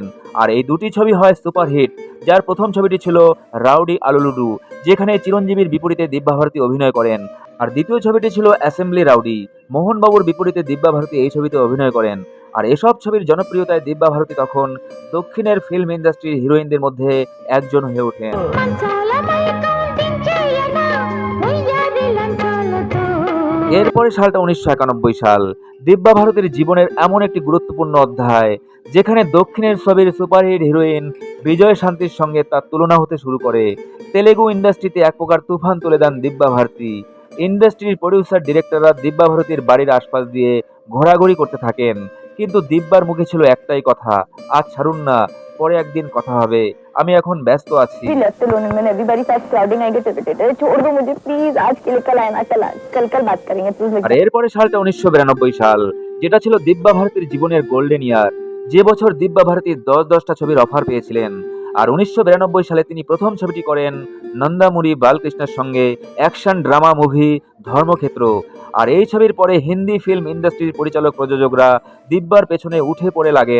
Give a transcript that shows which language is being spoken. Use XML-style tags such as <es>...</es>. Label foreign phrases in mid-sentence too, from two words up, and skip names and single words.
<bn>আর এই 2টি ছবি হয় সুপারহিট, যার প্রথম ছবিটি ছিল রাউডি আলুলুডু, যেখানে চিরঞ্জীবীর বিপরীতে দিব্যা ভারতী অভিনয় করেন। আর দ্বিতীয় ছবিটি ছিল অ্যাসেম্বলি রাউডি, মোহনবাবুর বিপরীতে দিব্যা ভারতী এই ছবিতে অভিনয় করেন। আর এসব ছবির জনপ্রিয়তায় দিব্যা ভারতী তখন দক্ষিণের ফিল্ম ইন্ডাস্ট্রির হিরোইনদের মধ্যে একজন হয়ে ওঠেন।</bn> <te>మంచాలపై కౌంటించేయనా ఉయ్యారి లంచాలతో</te> <bn>এরপরে সালটা 1991 সাল। দিব্যা ভারতীর জীবনের এমন একটি গুরুত্বপূর্ণ অধ্যায় যেখানে দক্ষিণের ছবির সুপারহিট হিরোইন বিজয় শান্তির সঙ্গে তার তুলনা হতে শুরু করে। তেলেগু ইন্ডাস্ট্রিতে এক প্রকার তুফান তুলে দেন দিব্যা ভারতী। ইন্ডাস্ট্রির প্রডিউসার, ডিরেক্টররা দিব্যা ভারতীর বাড়ির আশপাশ দিয়ে ঘোরাঘুরি করতে থাকেন। কিন্তু দিব্যার মুখে ছিল একটাই কথা, আজ ছাড়ুন না, পরে একদিন কথা হবে, আমি এখন ব্যস্ত আছি।</bn> <en>left alone when everybody starts crowding I get irritated.</en> <hi>छोड़ दो मुझे प्लीज, आज के लिए कल आना, कल बात करेंगे प्लीज।</hi> <bn>আর এরপরে সালটা 1992 সাল, যেটা ছিল দিব্যা ভারতীর জীবনের</bn> <en>golden year.</en> <bn>যে বছর দিব্যা ভারতী 10-10টা ছবির অফার পেয়েছিলেন। আর 1992 সালে তিনি প্রথম ছবিটি করেন নন্দামুরি বালকৃষ্ণের সঙ্গে</bn> <en>action drama movie</en> <bn>ধর্মক্ষেত্র। আর এই ছবির পরে হিন্দি ফিল্ম ইন্ডাস্ট্রির পরিচালক, প্রযোজকরা দিব্যার পেছনে উঠে পড়ে লাগেন।</bn>